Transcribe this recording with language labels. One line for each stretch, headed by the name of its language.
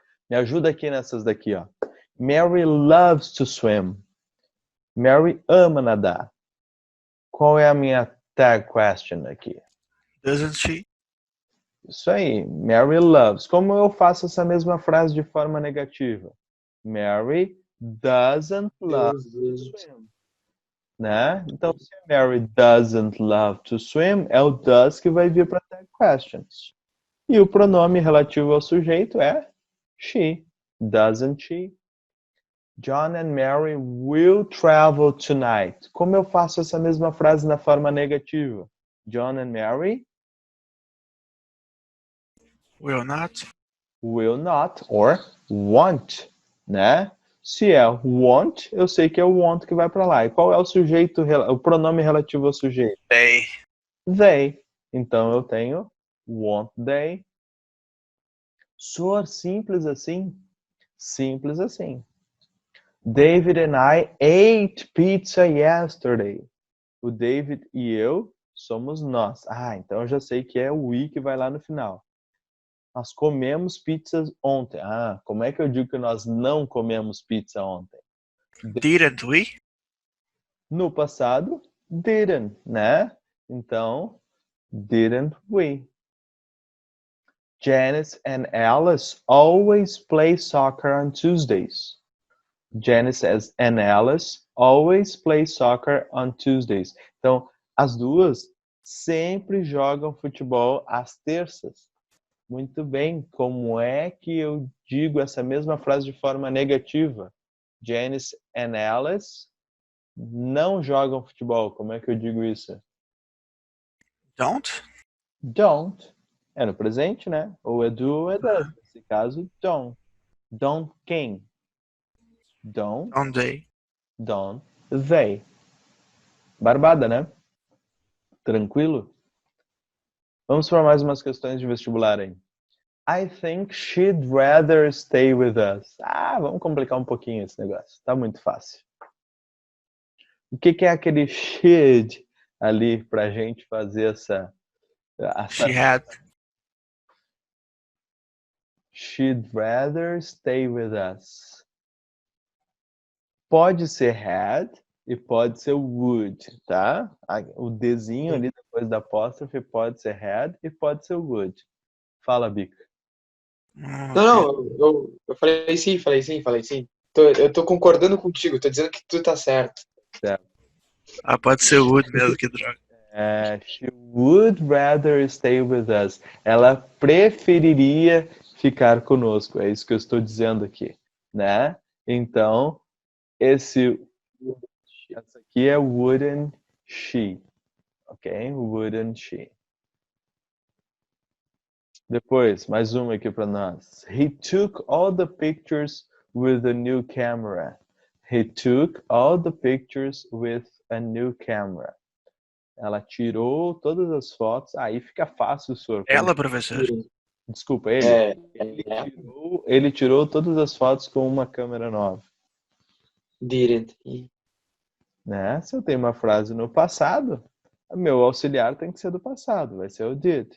Portuguese: Me ajuda aqui nessas daqui, ó.
English: Mary loves to swim.
Portuguese: Mary ama nadar. Qual é a minha tag question aqui?
English: Doesn't she?
Portuguese: Isso aí. Mary loves. Como eu faço essa mesma frase de forma negativa?
English: Mary doesn't love to swim.
Portuguese: Né? Então, se a Mary
English: doesn't love to swim,
Portuguese: é o does que vai vir para tag questions. E o pronome relativo ao sujeito é she.
English: Doesn't she? John and Mary will travel tonight.
Portuguese: Como eu faço essa mesma frase na forma negativa?
English: John and Mary Will not. will not or won't, né?
Portuguese: Se é won't, eu sei que é o want que vai para lá. E qual é o sujeito, o pronome relativo ao sujeito?
English: They.
Portuguese: They. Então eu tenho
English: won't they.
Portuguese: Soar simples assim? Simples assim.
English: David and I ate pizza yesterday.
Portuguese: O David e eu somos nós. Ah, então eu já sei que é o we que vai lá no final. Nós comemos pizza ontem. Ah, como é que eu digo que nós não comemos pizza ontem?
English: Didn't we?
Portuguese: No passado, didn't, né? Então,
English: didn't we? Janice and Alice always play soccer on Tuesdays. Janice and Alice always play soccer on Tuesdays.
Portuguese: Então, as duas sempre jogam futebol às terças. Muito bem. Como é que eu digo essa mesma frase de forma negativa? Janice and Alice não jogam futebol. Como é que eu digo isso?
English: Don't.
Portuguese: Don't. É no presente, né? Ou é do ou é does. Nesse caso, don't. Don't quem? Don't.
English: Don't they? Don't they.
Portuguese: Barbada, né? Tranquilo? Vamos para mais umas questões de vestibular aí.
English: I think she'd rather stay with us.
Portuguese: Ah, vamos complicar um pouquinho esse negócio. Tá muito fácil. O que é aquele should ali pra gente fazer essa...
English: She had. She'd rather stay with us.
Portuguese: Pode ser had e pode ser would, tá? O Dzinho ali depois da apóstrofe pode ser had e pode ser would. Fala, Bica. Não, eu falei sim. Eu tô concordando contigo, tô dizendo que tu tá certo. Ah, pode ser would mesmo, que droga.
English: She would rather stay with us.
Portuguese: Ela preferiria ficar conosco. É isso que eu estou dizendo aqui, né? Então, essa aqui é
English: wouldn't she.
Portuguese: Ok? Wouldn't she. Depois, mais uma aqui para nós.
English: He took all the pictures with a new camera. He took all the pictures with a new camera.
Portuguese: Ela tirou todas as fotos. Aí fica fácil, senhor. Ela, professor. Desculpa, ele. É. Ele tirou todas as fotos com uma câmera nova.
English: Didn't.
Portuguese: Né? Se eu tenho uma frase no passado, meu auxiliar tem que ser do passado. Vai ser o did.